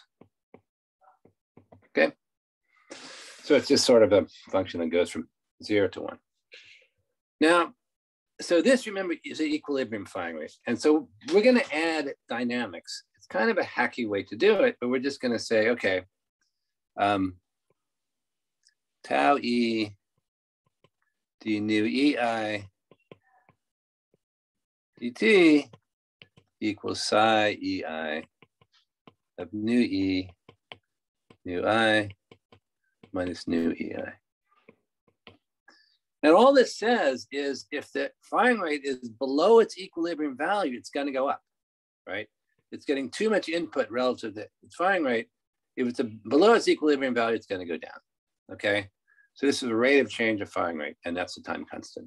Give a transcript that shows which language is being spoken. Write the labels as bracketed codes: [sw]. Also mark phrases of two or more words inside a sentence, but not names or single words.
[en] Okay. So it's just sort of a function that goes from 0 to 1. Now, so this, remember, is an equilibrium firing rate. And so we're going to add dynamics. It's kind of a hacky way to do it, but we're just going to say, okay, tau E d nu EI dt equals psi EI of nu E nu I minus nu EI. And all this says is if the firing rate is below its equilibrium value, it's going to go up, right? It's getting too much input relative to its firing rate. If it's below its equilibrium value, it's going to go down, okay? So this is a rate of change of firing rate, and that's the time constant.